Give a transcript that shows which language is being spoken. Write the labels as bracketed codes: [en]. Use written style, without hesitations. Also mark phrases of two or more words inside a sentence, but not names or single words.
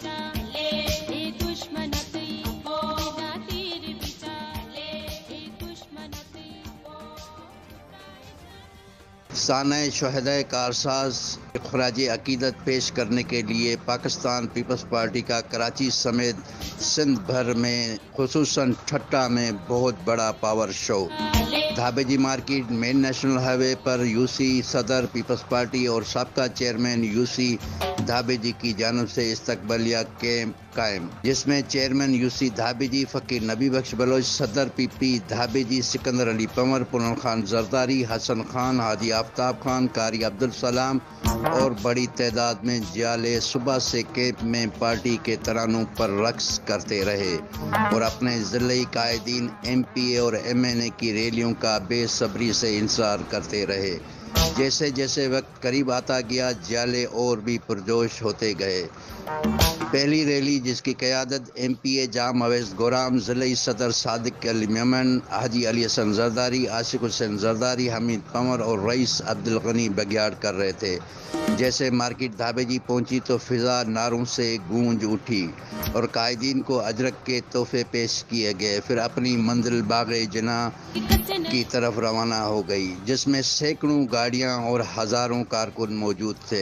[ur] سانحہ شہدائے کارساز خراج عقیدت پیش کرنے کے لیے پاکستان پیپلز پارٹی کا کراچی سمیت سندھ بھر میں خصوصاً ٹھٹھہ میں بہت بڑا [en] power show. [ur] دھابیجی مارکیٹ مین نیشنل ہائی وے پر یوسی صدر پیپلز پارٹی اور سابقہ چیئرمین یوسی دھابیجی کی جانب سے استقبالیہ کیمپ قائم، جس میں چیئرمین یوسی دھابیجی، فقیر نبی بخش بلوچ، صدر PP دھابیجی، سکندر علی پنور، پنر خان زرداری، حسن خان، حاجی آفتاب خان، قاری عبد السلام اور بڑی تعداد میں جیالے صبح سے کیمپ میں پارٹی کے ترانوں پر رقص کرتے رہے اور اپنے ضلعی قائدین MPA اور MNA کی ریلیوں کا بےصبری سے انتظار کرتے رہے. جیسے جیسے وقت قریب آتا گیا، جیالے اور بھی پرجوش ہوتے گئے. پہلی ریلی، جس کی قیادت MPA جام اویس گہرام، ضلعی صدر صادق علی میمن، حاجی علی حسن زرداری، عاشق حسین زرداری، حمید پنور اور رئیس عبد الغنی بگھیاڑ کر رہے تھے. جیسے مارکیٹ دھابیجی پہنچی تو فضا نعروں سے گونج اٹھی اور قائدین کو اجرک کے تحفے پیش کیے گئے. پھر اپنی منزل باغِ جناح کی طرف روانہ ہو گئی، جس میں سیکڑوں گاڑیاں اور ہزاروں کارکن موجود تھے.